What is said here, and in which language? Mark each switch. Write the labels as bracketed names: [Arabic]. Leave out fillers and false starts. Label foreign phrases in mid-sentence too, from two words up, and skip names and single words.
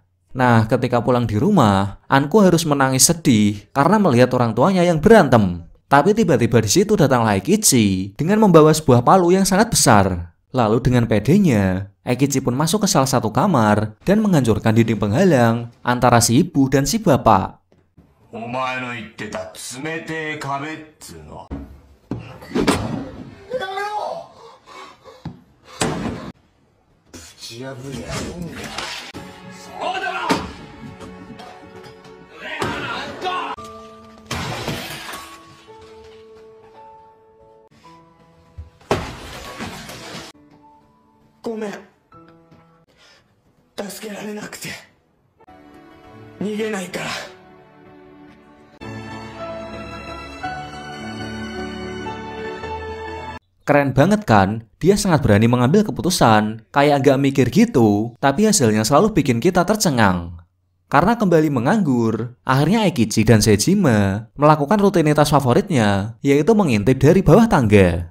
[Indonesian] Nah, ketika pulang di rumah, Anko harus menangis sedih karena melihat orang tuanya yang berantem. Tapi tiba-tiba di situ datanglah Eikichi dengan membawa sebuah palu yang sangat besar. Lalu dengan pedenya, Eikichi pun masuk ke salah satu kamar dan menghancurkan dinding penghalang antara si ibu dan si bapak. [Japanese] お前の言ってた冷てえ壁っつうの。やめろ。ぶち破りゃいいんだ。そうだろ。ごめん。助けられなくて逃げないから。 [Indonesian] Keren banget kan? Dia sangat berani mengambil keputusan, kayak agak mikir gitu, tapi hasilnya selalu bikin kita tercengang. Karena kembali menganggur, akhirnya Eikichi dan Sejima melakukan rutinitas favoritnya, yaitu mengintip dari bawah tangga.